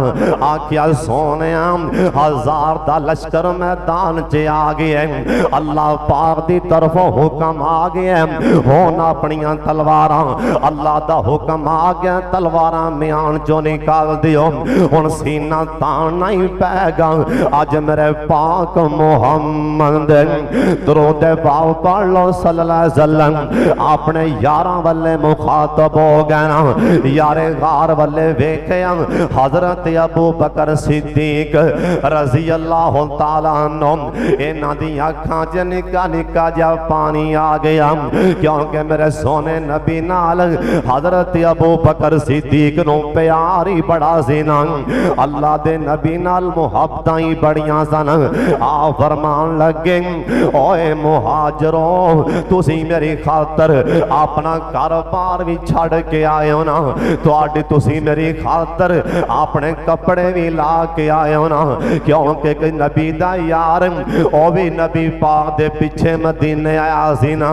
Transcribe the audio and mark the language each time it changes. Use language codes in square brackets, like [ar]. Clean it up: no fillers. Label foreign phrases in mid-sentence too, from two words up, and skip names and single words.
[pa] ਆਖਿਆ ਸੋਹਣੇ 1000 ਦਾ ਲਸ਼ਕਰ ਮੈਦਾਨ ਚ ਆ ਗਿਆ, ਅੱਲਾਹ ਪਾਕ ਦੀ ਤਰਫ਼ੋਂ ਹੁਕਮ ਆ ਗਿਆ, ਹੁਣ ਆਪਣੀਆਂ ਤਲਵਾਰਾਂ ਅੱਲਾਹ ਦਾ ਹੁਕਮ ਆ ਗਿਆ, ਤਲਵਾਰਾਂ ਮਿਆਨ ਚੋਂ ਨਿਕਾਲ ਦਿਓ, ਹੁਣ ਸੀਨਾ ਤਾਣਾ ਹੀ ਪੈਗਾ। ਅੱਜ ਮੇਰੇ ਪਾਕ ਮੁਹੰਮਦ ਦਰੂਦ ਪਾਕ ਪੜ੍ਹ ਲਓ [ar] صلى الله عليه وسلم [pa] ਆਪਣੇ ਯਾਰਾਂ ਵਾਲੇ ਮੁਖ਼ਾਤਬ ਹੋ ਗਏ ਨਾ। ਯਾਰੇ ਗ਼ਾਰ ਵਾਲੇ ਵੇਖਿਆ ਹਜ਼ਰਤ ਅਬੂ ਬਕਰ ਸਿੱਦੀਕ [ar] رضي الله تعالى عنه, [pa] ਇਨ੍ਹਾਂ ਦੀ ਅੱਖਾਂ ਚ ਨਿੱਕਾ ਨਿੱਕਾ ਜਿਹਾ ਪਾਣੀ ਆ ਗਿਆ, ਕਿਉਂਕਿ ਮੇਰੇ ਸੋਹਣੇ ਨਬੀ ਨਾਲ ਹਜ਼ਰਤ ਅਬੂ ਬਕਰ ਸਿੱਦੀਕ ਨੂੰ ਪਿਆਰ ਹੀ ਬੜਾ ਸੀ ਨਾ, ਅੱਲਾਹ ਦੇ ਨਬੀ ਨਾਲ ਮੁਹੱਬਤਾਂ ਹੀ ਬੜੀਆਂ ਸਨ। ਆ ਫ਼ਰਮਾਣ ਲੱਗੇ ਓਏ ਮੁਹਾਜਰੋ ਤੁਸੀਂ ਮੇਰੀ ਖ਼ਾਤਰ ਆਪਣਾ ਕਾਰੋਬਾਰ ਭੀ ਛੱਡ ਕੇ ਆਏ ਹੋ ਨਾ, ਤੁਹਾਡੀ ਤੁਸੀਂ ਮੇਰੀ ਖ਼ਾਤਰ ਆਪਣੇ ਕੱਪੜੇ ਭੀ ਲਾਹ ਕੇ ਆਏ ਹੋ ਨਾ, ਕਿਉਂਕਿ ਨਬੀ ਦਾ ਯਾਰ ਓ ਭੀ ਨਬੀ ਪਾਕ ਦੇ ਪਿੱਛੇ ਮਦੀਨੇ ਆਇਆ ਸੀ ਨਾ।